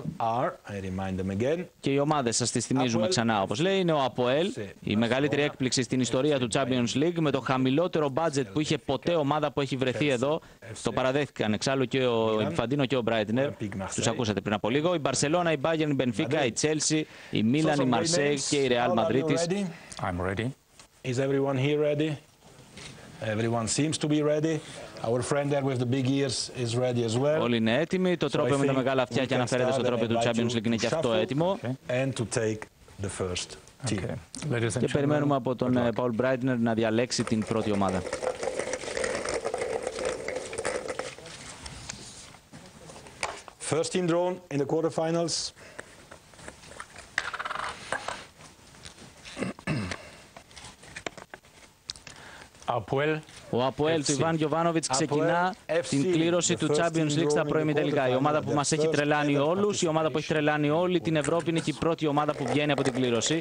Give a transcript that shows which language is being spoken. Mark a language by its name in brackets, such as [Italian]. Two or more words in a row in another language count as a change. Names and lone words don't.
[Greek] Και οι ομάδες, σας τις θυμίζουμε ξανά, όπως λέει, είναι ο ΑΠΟΕΛ, η μεγαλύτερη έκπληξη στην ιστορία του Champions League, με το χαμηλότερο budget που είχε ποτέ ομάδα που έχει βρεθεί εδώ. Το παραδέχτηκαν εξάλλου και ο Ινφαντίνο και ο Μπράιτνερ. Τους ακούσατε πριν από λίγο. Η Μπαρσελόνα, η Bayern, η Μπενφίκα, η Chelsea, η Μίλαν, η Μαρσέιγ και η Ρεάλ Μαδρίτης. [English] I'm ready. Is everyone here ready? Everyone seems to be ready. Our friend there with the big ears is ready as well. [Greek] Όλοι είναι έτοιμοι. Το τρόπαιο με τα μεγάλα αυτιά και αναφέρεται στο τρόπαιο του Champions League είναι και αυτό έτοιμο. [English] And to take the first team. [Greek] Και περιμένουμε από τον Paul Breitner να διαλέξει την πρώτη ομάδα. [English] First team drawn in the quarterfinals. [Greek] Ο ΑΠΟΕΛ του Ιβάν Γιοβάνοβιτς ξεκινά την κλήρωση του Champions League στα προημιτελικά. Η ομάδα που μας έχει τρελάνει όλους, η ομάδα που έχει τρελάνει όλη την Ευρώπη, είναι και η πρώτη ομάδα που βγαίνει από την κλήρωση.